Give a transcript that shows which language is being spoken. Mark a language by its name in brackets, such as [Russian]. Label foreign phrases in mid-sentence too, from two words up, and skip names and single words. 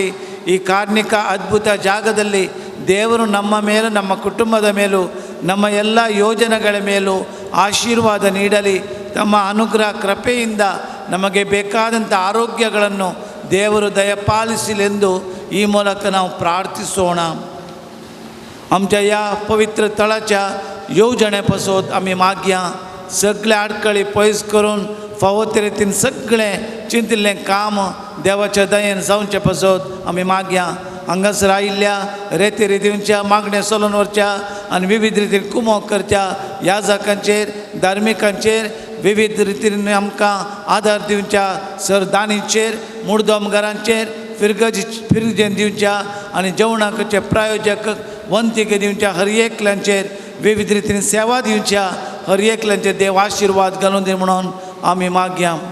[Kannada] ಈ ಕಾರ್ಣಿಕ ಅದ್ಭುತ ಜಾಗದಲ್ಲಿ ದೇವರು ನಮ್ಮ ಮೇಲೂ ನಮ್ಮ ಕುಟುಂಬದ ಮೇಲೂ ನಮ್ಮ ಎಲ್ಲ ಯೋಜನೆಗಳ ಮೇಲೂ ಆಶೀರ್ವಾದ ನೀಡಲಿ. ತಮ್ಮ ಅನುಗ್ರಹ ಕೃಪೆಯಿಂದ ನಮಗೆ ಬೇಕಾದಂಥ ಆರೋಗ್ಯಗಳನ್ನು ದೇವರು ದಯಪಾಲಿಸಲೆಂದು ಈ ಮೂಲಕ ನಾವು ಪ್ರಾರ್ಥಿಸೋಣ. [Konkani] आमच्या या पवित्र तळाच्या येवजणे पासत आमी मागया सगळे आडकळी पयस करून फावो तरेतीन सगळें चिंतिल्लें काम देवाच्या दयेन जावचे पासत आमी मागया. हांगासर आयिल्ल्या रेती रितींच्या मागण्या चलोवन व्हरच्या आनी विविध रितीन कुमोग करच्या याजकांचेर धार्मिकांचेर विविध रितीन आमकां आदार दिवच्या सरदानीचेर मुर्दोमगारांचेर फिरजेन दिवच्या आनी जेवणाचे प्रायोजक वंतिके दिवच्या हर एकल्यांचेर विविध रितीन सेवा दिवच्या हर एकल्यांचेर देव आशिर्वाद घालून दी म्हणून आमी मागया.